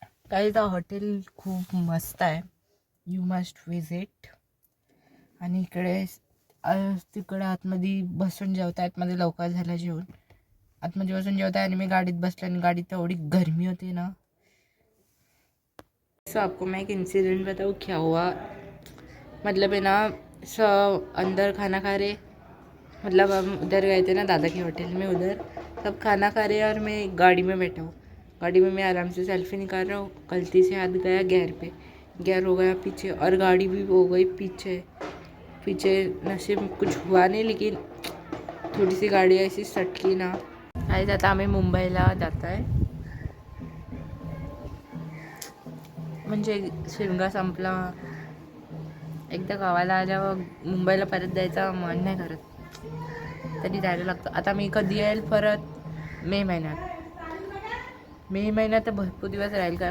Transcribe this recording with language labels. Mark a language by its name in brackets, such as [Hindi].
[Marathi] काही हॉटेल खूप मस्त आहे. [English] You must visit. [Marathi] आणि इकडे तिकडे आतमध्ये बसून जेवता. आतमध्ये लवकर झालं जेवण. आतमध्ये बसून जेवता आणि मी गाडीत बसले आणि गाडीत एवढी गर्मी होती ना. [Hindi] सो आपको मैं एक इंसिडेंट बताऊँ क्या हुआ. मतलब है ना अंदर खाना खा रहे, मतलब हम उधर गए थे ना दादा के होटल में. उधर सब खाना खा रहे और मैं गाड़ी में बैठा हूँ. गाड़ी में मैं आराम से सेल्फी निकाल रहा हूँ. गलती से हाथ गया गियर पे. गियर हो गया पीछे और गाड़ी भी हो गई पीछे. नसीब कुछ हुआ नहीं लेकिन थोड़ी सी गाड़ी ऐसी सटकी ना. [Marathi] आज आता आम्ही मुंबईला जात आहे. म्हणजे शिमगा संपला. एकदा गावाला आल्यावर मुंबईला परत जायचा मन नाही करत. तरी जायला लागतं. आता मी कधी येईल परत मे महिन्यात. मे महिन्यात तर भरपूर दिवस राहील का.